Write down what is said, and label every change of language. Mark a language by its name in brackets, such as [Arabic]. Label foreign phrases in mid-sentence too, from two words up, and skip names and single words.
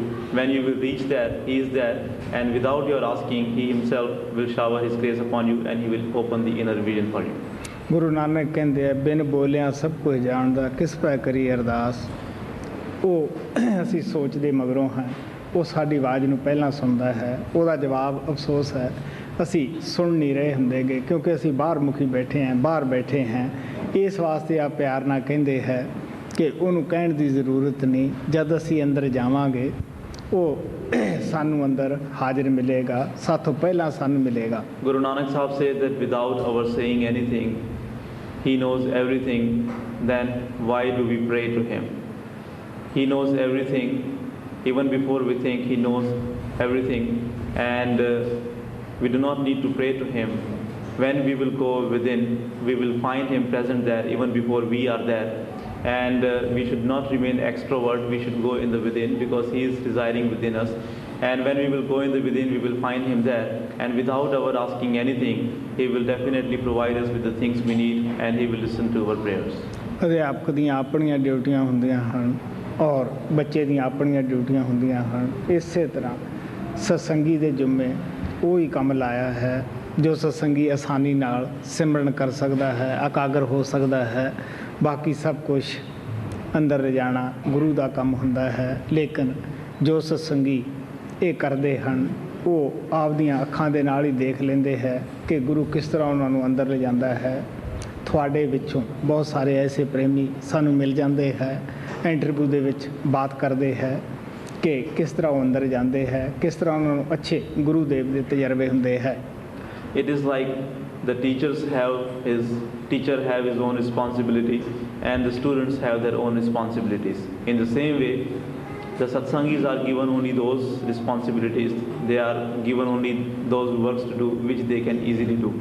[English] When you will reach there, he is there, and without your asking, he himself will shower his grace upon you and he will open the inner vision for you. [Punjabi] ਗੁਰੂ ਨਾਨਕ ਕਹਿੰਦੇ ਆ ਬਿਨ ਬੋਲਿਆ ਸਭ ਕੁਝ ਜਾਣਦਾ, ਕਿਸ ਪੈ ਕਰੀ ਅਰਦਾਸ। ਉਹ ਅਸੀਂ ਸੋਚਦੇ ਮਗਰੋਂ ਹਾਂ, ਉਹ ਸਾਡੀ ਆਵਾਜ਼ ਨੂੰ ਪਹਿਲਾਂ ਸੁਣਦਾ ਹੈ। ਉਹਦਾ ਜਵਾਬ ਅਫਸੋਸ ਹੈ ਅਸੀਂ ਸੁਣ ਨਹੀਂ ਰਹੇ ਹੁੰਦੇਗੇ ਕਿਉਂਕਿ ਅਸੀਂ ਬਾਹਰ ਮੁਖੀ ਬੈਠੇ ਹਾਂ, ਬਾਹਰ ਬੈਠੇ ਹਾਂ। ਇਸ ਵਾਸਤੇ ਆ ਪਿਆਰ ਨਾਲ ਕਹਿੰਦੇ ਹੈ ਕਿ ਉਹਨੂੰ ਕਹਿਣ ਦੀ ਜ਼ਰੂਰਤ ਨਹੀਂ, ਜਦ ਅਸੀਂ ਅੰਦਰ ਜਾਵਾਂਗੇ ਉਹ ਸਾਨੂੰ ਅੰਦਰ ਹਾਜ਼ਰ ਮਿਲੇਗਾ, ਸਾਥੋਂ ਪਹਿਲਾਂ ਸਾਨੂੰ ਮਿਲੇਗਾ। [English] Guru Nanak Sahib said that without our saying anything, he knows everything, then why do we pray to him? He knows everything, even before we think he knows everything, and we do not need to pray to him. When we will go within, we will find him present there even before we are there. And we should not remain extrovert, we should go in the within, because he is residing within us. And when we will go in the within, we will find him there, and without our asking anything, he will definitely provide us with the things we need, and he will listen to our prayers. [Punjabi] ਅਧਿਆਪਕ ਦੀਆਂ ਆਪਣੀਆਂ ਡਿਊਟੀਆਂ ਹੁੰਦੀਆਂ ਹਨ ਔਰ ਬੱਚੇ ਦੀਆਂ ਆਪਣੀਆਂ ਡਿਊਟੀਆਂ ਹੁੰਦੀਆਂ ਹਨ। ਇਸੇ ਤਰ੍ਹਾਂ ਸਤਸੰਗੀ ਦੇ ਜੁੰਮੇ ਉਹ ਹੀ ਕੰਮ ਲਾਇਆ ਹੈ ਜੋ ਸਤਸੰਗੀ ਆਸਾਨੀ ਨਾਲ ਸਿਮਰਨ ਕਰ ਸਕਦਾ ਹੈ, ਇਕਾਗਰ ਹੋ ਸਕਦਾ ਹੈ। ਬਾਕੀ ਸਭ ਕੁਝ ਅੰਦਰ ਲਿਜਾਣਾ ਗੁਰੂ ਦਾ ਕੰਮ ਹੁੰਦਾ ਹੈ। ਲੇਕਿਨ ਜੋ ਸਤਸੰਗੀ ਇਹ ਕਰਦੇ ਹਨ ਉਹ ਆਪਦੀਆਂ ਅੱਖਾਂ ਦੇ ਨਾਲ ਹੀ ਦੇਖ ਲੈਂਦੇ ਹੈ ਕਿ ਗੁਰੂ ਕਿਸ ਤਰ੍ਹਾਂ ਉਹਨਾਂ ਨੂੰ ਅੰਦਰ ਲਿਜਾਂਦਾ ਹੈ। ਤੁਹਾਡੇ ਵਿੱਚੋਂ ਬਹੁਤ ਸਾਰੇ ਐਸੇ ਪ੍ਰੇਮੀ ਸਾਨੂੰ ਮਿਲ ਜਾਂਦੇ ਹੈ, ਇੰਟਰਵਿਊ ਦੇ ਵਿੱਚ ਬਾਤ ਕਰਦੇ ਹੈ ਕਿ ਕਿਸ ਤਰ੍ਹਾਂ ਉਹ ਅੰਦਰ ਜਾਂਦੇ ਹੈ, ਕਿਸ ਤਰ੍ਹਾਂ ਉਹਨਾਂ ਨੂੰ ਅੱਛੇ ਗੁਰੂ ਦੇਵ ਦੇ ਤਜਰਬੇ ਹੁੰਦੇ ਹੈ। [English] It is like the teacher have his own responsibility and the students have their own responsibilities. In the same way, the satsangis are given only those responsibilities, they are given only those works to do which they can easily do.